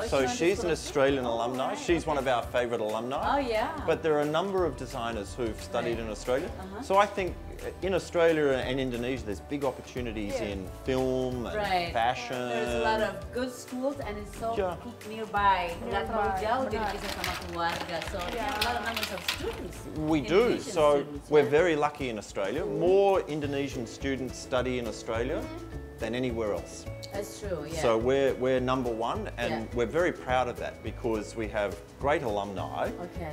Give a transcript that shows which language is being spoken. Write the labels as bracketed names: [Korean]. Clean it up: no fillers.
[English] So she's an Australian alumni. She's one of our favourite alumni. Oh, yeah. But there are a number of designers who've studied in Australia. So I think in Australia and Indonesia, there's big opportunities in film and fashion. There's a lot of good schools and it's so nearby. [Indonesian] Nggak terlalu jauh jadi bisa sama keluarga. [English] So we have a lot of numbers of students. We do. Indonesian So students, we're very lucky in Australia. More Indonesian students study in Australia than anywhere else. That's true, yeah. So we're number one, and Yeah. we're very proud of that because we have great alumni, Okay.